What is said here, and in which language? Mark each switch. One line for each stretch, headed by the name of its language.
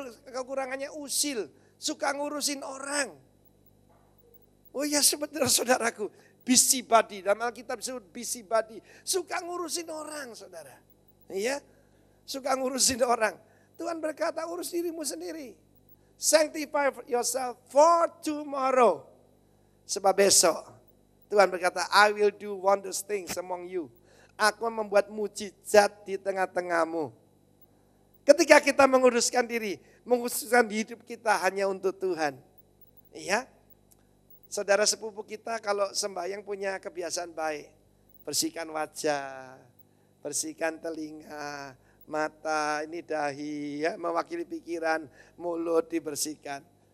Indonesian: Kekurangannya usil. Suka ngurusin orang. Oh ya sebenarnya saudaraku. Busybody. Dalam Alkitab disebut busybody. Suka ngurusin orang saudara. Iya. Suka ngurusin orang. Tuhan berkata urus dirimu sendiri.
English: Sanctify yourself for tomorrow.
Indonesian: Sebab besok Tuhan berkata,
English: I will do wondrous things among you.
Indonesian: Aku membuat mujizat di tengah-tengahmu. Ketika kita menguruskan diri, menguruskan hidup kita hanya untuk Tuhan. Iya. Saudara sepupu kita kalau sembahyang punya kebiasaan baik. Bersihkan wajah, bersihkan telinga, mata, ini dahi, ya, mewakili pikiran, mulut dibersihkan.